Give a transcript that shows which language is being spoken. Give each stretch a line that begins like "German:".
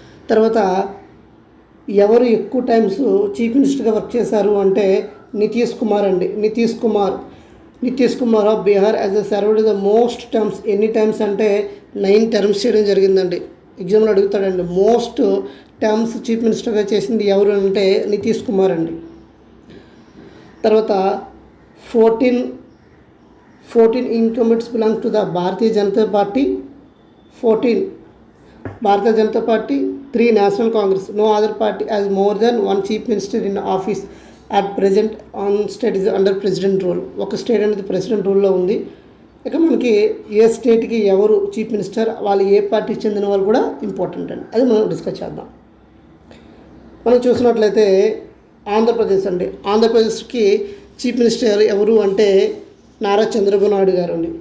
Telugu: తర్వాత ఎవరు ఎక్కువ టైమ్స్ చీఫ్ మినిస్టర్గా వర్క్ చేశారు అంటే నితీష్ కుమార్ అండి.
English: Nitish Kumar of Bihar has a served the most terms.
Telugu: ఎన్ని టైమ్స్ అంటే 9 టర్మ్స్ చేయడం జరిగిందండి. ఎగ్జామ్లో అడుగుతాడండి, మోస్ట్ టర్మ్స్ చీఫ్ మినిస్టర్గా చేసింది ఎవరు అంటే నితీష్ కుమార్ అండి.
English: తర్వాత 14 incumbents belong to the Bharatiya Janata Party, 14 Bharatiya Janata Party, 3 National Congress. No other party has more than one chief minister in office at present. On state is under president rule.
Telugu: ఒక state అనేది president రూల్లో ఉంది. ఇక మనకి ఏ స్టేట్కి ఎవరు chief minister, వాళ్ళు ఏ పార్టీకి చెందిన వాళ్ళు కూడా ఇంపార్టెంట్ అండి. అది మనం డిస్కస్ చేద్దాం. మనం చూసినట్లయితే ఆంధ్రప్రదేశ్ అండి. ఆంధ్రప్రదేశ్కి చీఫ్ మినిస్టర్ ఎవరు అంటే నారా చంద్రబాబు నాయుడు గారు అండి.